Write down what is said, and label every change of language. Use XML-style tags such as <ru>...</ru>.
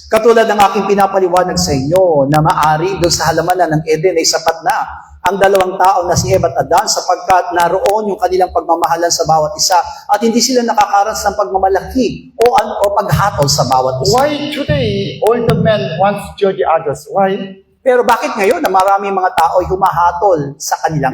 <tl>Katulad ng aking pinapaliwanag sa inyo na maari doon sa halamanan ng Eden ay sapat na ang dalawang tao na si Eva at Adan sapagkat naroon yung kanilang pagmamahalan sa bawat isa at hindi sila nakakaranas ng pagmamalaki o paghatol sa bawat isa.</tl> <en>Why today all the men want to judge others? Why?</en> <tl>Pero bakit ngayon na maraming mga tao ay humahatol sa kanilang</tl>